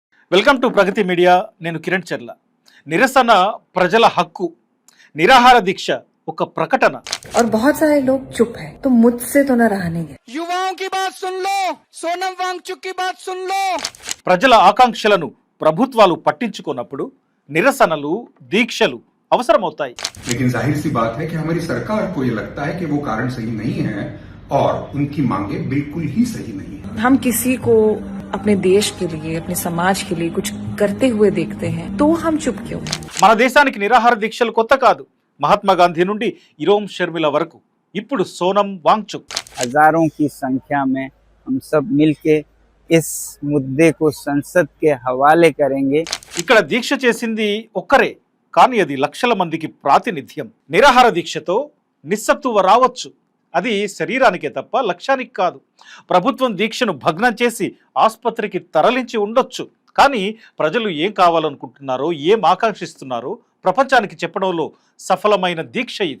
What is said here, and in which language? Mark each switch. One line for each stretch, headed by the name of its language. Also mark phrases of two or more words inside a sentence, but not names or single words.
English: welcome to
Telugu: ప్రగతి మీడియా. నేను కిరణ్ చర్ల. నిరసన ప్రజల హక్కు, నిరాహార దీక్ష ఒక ప్రకటన.
Hindi: और बहुत सारे लोग चुप है तो मुझसे तो न रहा नहीं है। युवाओं की बात सुन लो, सोनम वांगचुक की बात सुन लो।
Telugu: ప్రజల ఆకాంక్షలను ప్రభుత్వాలు పట్టించుకున్నప్పుడు నిరసనలు, దీక్షలు అవసరమవుతాయి.
Hindi: लेकिन जाहिर सी बात है कि हमारी सरकार को ये लगता है कि वो कारण सही नहीं है और उनकी मांगे बिल्कुल ही सही नहीं है। हम किसी को अपने देश के लिए, अपने समाज के लिए कुछ करते हुए देखते हैं तो हम चुप क्यों?
Telugu: మన దేశానికి నిరాహార దీక్షలు కొత్త కాదు. మహాత్మా గాంధీ నుండి ఇరోమ్ షర్మిల వరకు ఇప్పుడు సోనం వాంగ్చుక్.
Hindi: हजारों की संख्या में हम सब मिलके इस मुद्दे को संसद के हवाले करेंगे।
Telugu: ఇక్కడ దీక్ష చేసింది ఒక్కరే, కానీ అది లక్షల మందికి ప్రాతినిధ్యం. నిరాహార దీక్షతో నిస్సత్తువ రావచ్చు, అది శరీరానికే తప్ప లక్ష్యానికి కాదు. ప్రభుత్వం దీక్షను భగ్నం చేసి ఆసుపత్రికి తరలించి ఉండొచ్చు, కానీ ప్రజలు ఏం కావాలనుకుంటున్నారో, ఏం ఆకాంక్షిస్తున్నారో ప్రపంచానికి చెప్పడంలో సఫలమైన దీక్ష ఇది.